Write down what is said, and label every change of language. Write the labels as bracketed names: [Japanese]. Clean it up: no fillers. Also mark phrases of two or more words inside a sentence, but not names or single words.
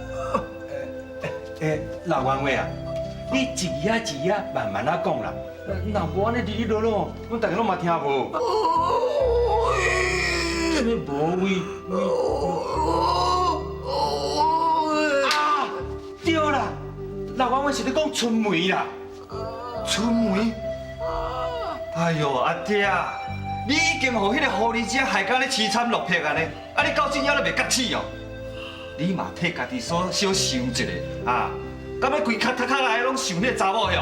[Min Nan Chinese] 老冤话啊，你一字一字慢慢啊讲啦。若无安尼哩哩啰啰，阮大家拢嘛听无。什么无位？啊，对啦，老冤话是咧讲春梅啦。春梅？哎呦，阿爹，你已经互迄个狐狸精害到咧凄惨落魄安尼，啊你到今还咧袂觉气哦？你嘛替家己所小想一下啊！敢要规脚头壳内拢想迄个查某哟？